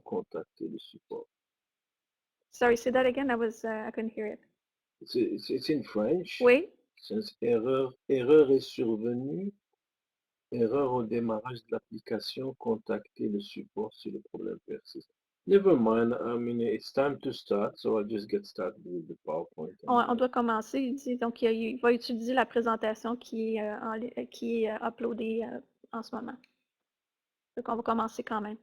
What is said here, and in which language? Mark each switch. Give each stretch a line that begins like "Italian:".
French: Contactez le support.
English: Sorry, say that again. I couldn't hear it. It's in French.
French: Oui. Since erreur est survenue. Erreur au démarrage de l'application. Contactez le support si le problème persiste.
English: Never mind. I mean, it's time to start, so I'll just get started with the PowerPoint.
French: On doit commencer. Il dit, donc, il va utiliser la présentation qui est uploadée en ce moment. Donc, on va commencer quand même.